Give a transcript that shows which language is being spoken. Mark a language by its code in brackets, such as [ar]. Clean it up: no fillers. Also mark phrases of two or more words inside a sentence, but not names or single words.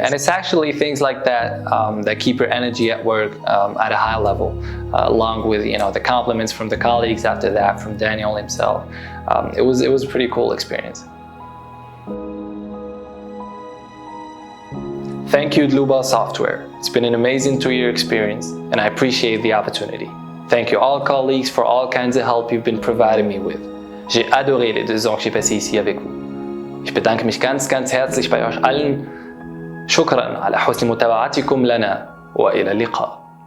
[en] And it's actually things like that that keep your energy at work at a high level, along with the compliments from the colleagues after that, from Daniel himself. It was a pretty cool experience. Thank you, Dlubal Software. It's been an amazing 2-year experience, and I appreciate the opportunity. Thank you all colleagues for all kinds of help you've been providing me with. [fr] J'ai adoré les 2 ans que j'ai passé ici avec vous. [de] Ich bedanke mich ganz, ganz herzlich bei euch allen. [ar] شكرا على حسن متابعتكم لنا وإلى اللقاء.